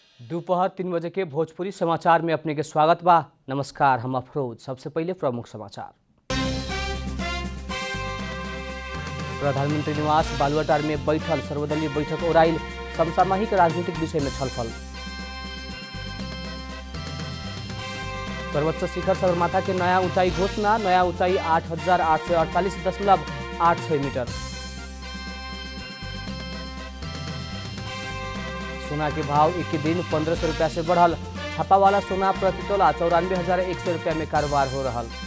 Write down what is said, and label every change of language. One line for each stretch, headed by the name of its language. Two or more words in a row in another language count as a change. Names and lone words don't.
Bhojpuri: दोपहर 3 बजे के भोजपुरी समाचार में अपने के स्वागत बा। नमस्कार, हम अफरोज। सबसे पहले प्रमुख समाचार। प्रधानमंत्री निवास बालुवाटार में बैठल सर्वदलीय बैठक ओराइल, समसामयिक राजनीतिक विषय में छलफल। सर्वोच्च शिखर सगरमाथा के नया ऊंचाई घोषणा, नया ऊंचाई 8,848.86 मीटर। सोना के भाव एक दिन 1500 रुपया से बढ़ल, छापा वाला सोना प्रति तोला 94,100 रुपया में कारोबार हो रहा।